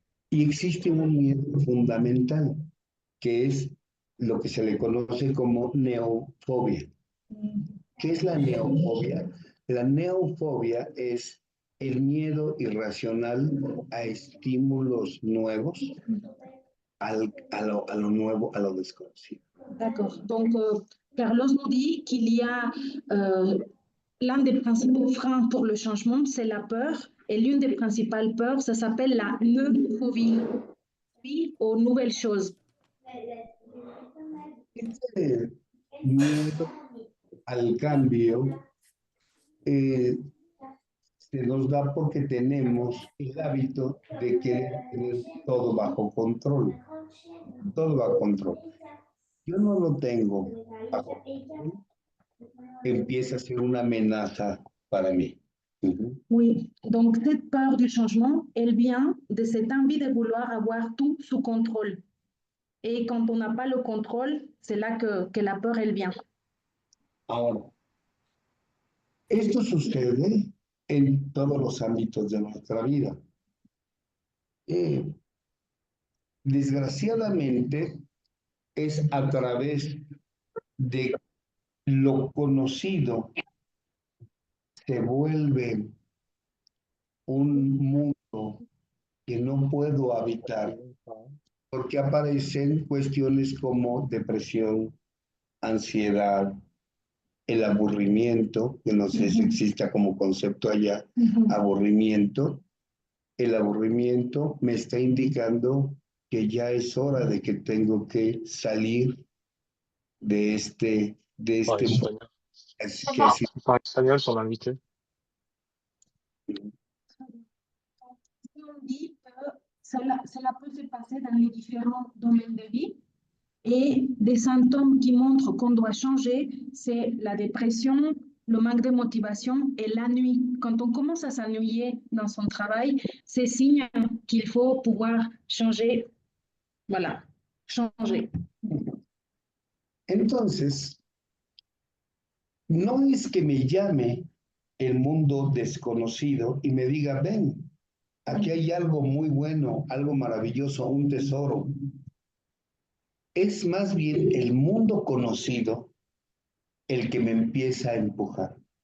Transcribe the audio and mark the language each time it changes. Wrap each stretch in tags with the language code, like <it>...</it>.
<es>Y existe un miedo fundamental, que es lo que se le conoce como neofobia. ¿Qué es la neofobia? La neofobia es el miedo irracional a estímulos nuevos, a lo nuevo, a lo desconocido.</es> <fr>D'accord. Donc, Carlos nous dit qu'il y a l'un des principaux freins pour le changement, c'est la peur. Et l'une des principales peurs, ça s'appelle la neophobie, aux nouvelles choses.</fr> <es>Este miedo al cambio se nos da porque tenemos el hábito de querer tener todo bajo control. Todo bajo control. Yo no lo tengo bajo control. Empieza a ser una amenaza para mí. Oui, donc cette peur du changement, elle vient de cette envie de vouloir avoir tout sous contrôle. Et quand on n'a pas le contrôle, c'est là que la peur, elle vient. Ahora, esto sucede en todos los ámbitos de nuestra vida. Desgraciadamente, es a través de lo conocido se vuelve un mundo que no puedo habitar porque aparecen cuestiones como depresión, ansiedad, el aburrimiento, que no sé si exista como concepto allá, aburrimiento. El aburrimiento me está indicando que ya es hora de que tengo que salir de este mundo.</es> <fr>Par espagnol, son invité. On dit que cela peut se passer dans les différents domaines de vie. Et des symptômes qui montrent qu'on doit changer, c'est la dépression, le manque de motivation et l'ennui. Quand on commence à s'ennuyer dans son travail, c'est signe qu'il faut pouvoir changer. Voilà, changer.</fr> <es>Entonces, no es que me llame el mundo desconocido y me diga, ven, aquí hay algo muy bueno, algo maravilloso, un tesoro. Es más bien el mundo conocido el que me empieza a empujar.</es>